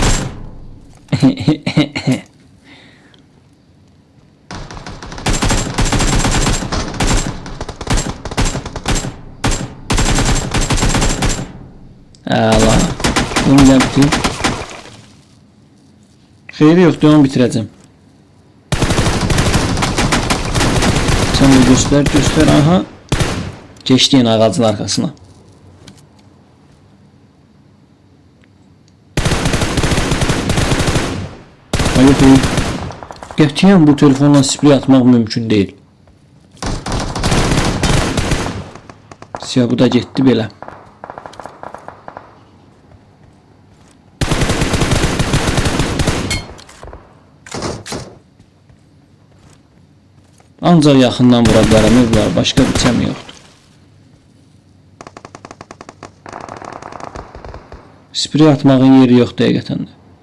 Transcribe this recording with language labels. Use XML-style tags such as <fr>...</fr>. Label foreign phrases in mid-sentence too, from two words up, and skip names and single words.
<tr>Allah. Bunu da bitir.</tr> <az>Xeyri yoxdur, onu bitirəcəm.</az> <tr>Sen de göster, aha. Geçti yine ağacın arkasına. Hayır. Gerçekten bu telefonla sprey atmak mümkün değil. Siyah bu da gitti belə.</tr> <az>Ancaq yaxından vura bilərəm, evlər, başqa biçəm yoxdur. Sprey atmağın yeri yoxdur həqiqətən də.</az>